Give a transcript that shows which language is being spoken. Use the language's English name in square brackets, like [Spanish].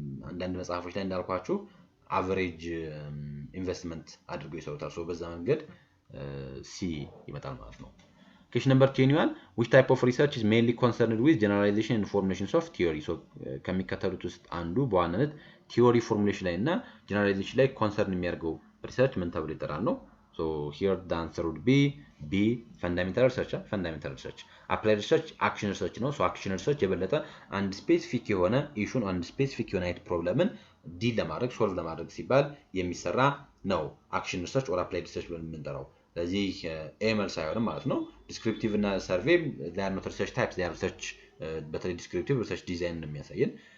[Amharic] አንዳንድ መጽሐፎች ላይ እንዳልኳችሁ አቨሬጅ ኢንቨስትመንት አድርገው ይሰሩታል። ሶ በዛ መንገድ ሲ ይመጣል ማለት ነው። [English] Question number 21 which type of research is mainly concerned with generalization and formulations of theory? [Amharic] So ከሚከተሉት ውስጥ አንዱ በዋናነት ቲዮሪ ፎርሙሌሽን ላይ እና ጀነራላይዜሽን ላይ ኮንሰርን የሚያደርገው ሪሰርች ምን ተብሎ ይጠራል ነው? [English] So here the answer would be B fundamental research. [Amharic] applied research action research ነው። so action research የበለጠ አንድ ስፔሲፊክ የሆነ ኢሹን አንድ ስፔሲፊክ የሆነ አይነት ፕሮብለምን ዲል ለማድረግ ሶልቭ ለማድረግ ሲባል የሚሰራ ነው አክሽን ሪሰርች ኦር አፕላይድ ሪሰርች ብለን የምንጠራው። ስለዚህ ኤምኤል ሳይሆን ማለት ነው። ዲስክሪፕቲቭ እና ሰርቬይ ላይ ነው ሪሰርች ታይፕስ ላይ ሪሰርች በተለይ ዲስክሪፕቲቭ ሪሰርች ዲዛይን ነው የሚያሳየን